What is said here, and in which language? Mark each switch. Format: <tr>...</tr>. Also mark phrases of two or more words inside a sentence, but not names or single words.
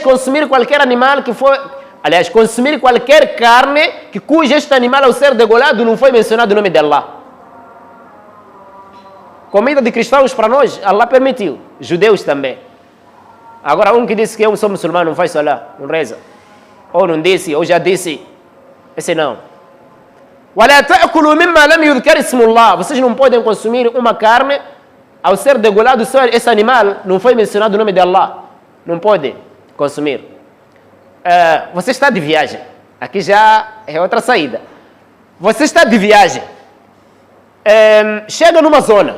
<pt>Consumir qualquer animal que foi... Aliás, consumir qualquer carne cujo este animal, ao ser degolado, não foi mencionado o nome de Allah. Comida de cristãos para nós, Allah permitiu. Judeus também. Agora, um que disse que eu sou muçulmano, não faz salah, não reza. Ou não disse, ou já disse. Esse não.</pt> <ar>وَلَا تَأْكُلُوا مِمَّا لَمْ يُذْكَرِ اسْمُ اللَّهِ.</ar> <pt>Vocês não podem consumir uma carne, ao ser degolado, esse animal não foi mencionado o nome de Allah. Não pode consumir. Você está de viagem. Aqui já é outra saída. Você está de viagem. Chega numa zona.</pt>